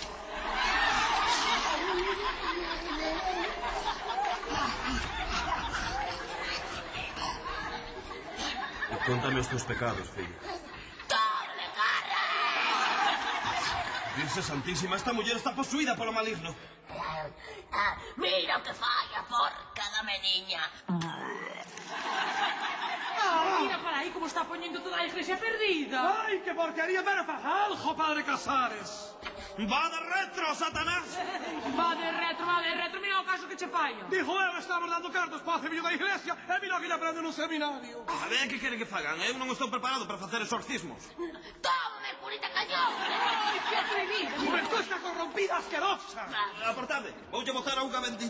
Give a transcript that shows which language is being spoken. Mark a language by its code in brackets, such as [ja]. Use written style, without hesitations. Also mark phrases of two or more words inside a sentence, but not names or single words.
[gl] Contame os teus pecados, fillo. [es] Doble cara! [gl] Virxe Santísima, esta muller está posuída polo maligno. Mira o que fai a porca da mediña. Mira para aí como está poñendo toda a iglesia perdida. [es] ¡Ay, qué porquería! [gl] ¡Pero faz algo, padre Casares! [la] Va de retro, Satanás! Va de retro, [gl] mira o caso que che faia. Dijo eu, estamos dando cartos para o cemillo da iglesia e mira que lle aprende nun seminario. A ver, que quere que fagan? Eu non estou preparado para facer exorcismos. [es] Tómame, curita cañón! [gl] Ai, que atrevido. [es] Juventud está corrompida, asquerosa. [gl] Apartade, voulle botar a auga bendita.